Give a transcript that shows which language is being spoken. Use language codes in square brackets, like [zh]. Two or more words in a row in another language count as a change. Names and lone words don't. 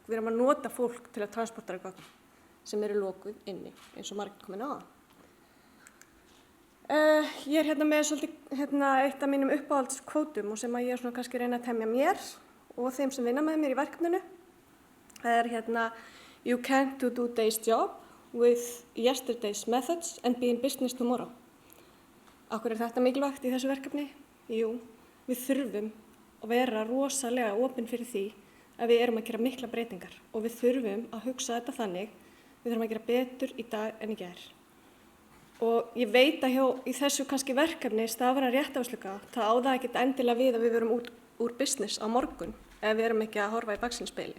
[is] Við erum að nota fólk til að transportera gögn sem eru lokuð inni, eins og margir komin á það. Ég er hérna með svolítið eitt af mínum uppáhaldskvótum og sem að ég er svona kannski reyna að temja mér og þeim sem vinna með mér í verkefninu. Það er [en] You can't do today's job with yesterday's methods and be in business tomorrow. [is] Af hverju er þetta mikilvægt í þessu verkefni? Jú, við þurfum að vera rosalega opin fyrir því að við erum að gera mikla breytingar og við þurfum að hugsa þetta þannig, við þurfum að gera betur í dag en í gær. Og ég veit að í þessu kannski verkefni stafræn réttarvörslugátt, það á það ekkert endilega við að við verum úr business á morgun ef við erum ekki að horfa í baksýnisspegilinn.